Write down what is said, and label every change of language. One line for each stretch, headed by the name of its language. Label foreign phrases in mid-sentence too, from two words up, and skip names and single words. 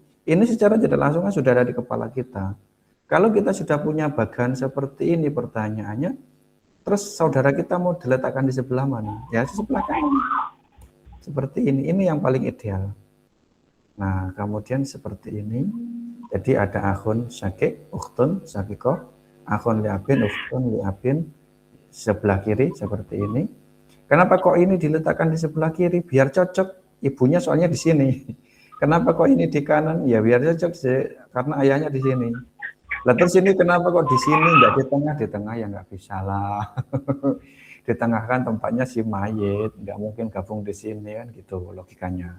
Indonesian: Ini secara tidak langsung kan sudah ada di kepala kita. Kalau kita sudah punya bagan seperti ini pertanyaannya, terus saudara kita mau diletakkan di sebelah mana? Ya di sebelah kanan. Seperti ini yang paling ideal. Nah, kemudian seperti ini. Jadi ada
Arabic: أخ شقيق، أخت شقيقة، أخ لأب، أخت لأب,
Indonesian: sebelah kiri seperti ini. Kenapa kok ini diletakkan di sebelah kiri? Biar cocok. Ibunya soalnya di sini. Kenapa kok ini di kanan? Ya biar cocok sih, karena ayahnya di sini. Lah terus ini kenapa kok di sini nggak di tengah? Di tengah ya nggak bisa lah. Di tengah kan tempatnya si mayit, nggak mungkin gabung di sini kan gitu logikanya.